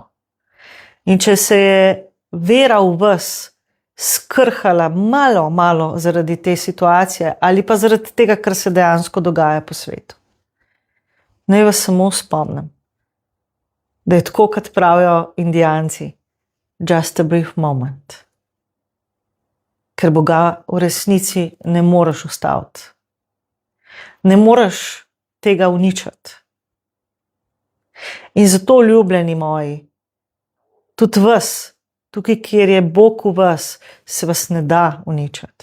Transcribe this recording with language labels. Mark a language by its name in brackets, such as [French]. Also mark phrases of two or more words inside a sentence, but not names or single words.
[Slovenian] In če se je vera v vas skrhala malo zaradi te situacije ali pa zaradi tega, kar se dejansko dogaja po svetu, naj vas samo spomnim, da je tako, kot pravijo Indijanci, [English] just a brief moment. [Slovenian] Ker Boga v resnici ne moreš ustaviti. Ne moreš tega uničiti. In zato, ljubljeni moji, tudi vas, tukaj, kjer je Bog v vas, se vas ne da uničiti.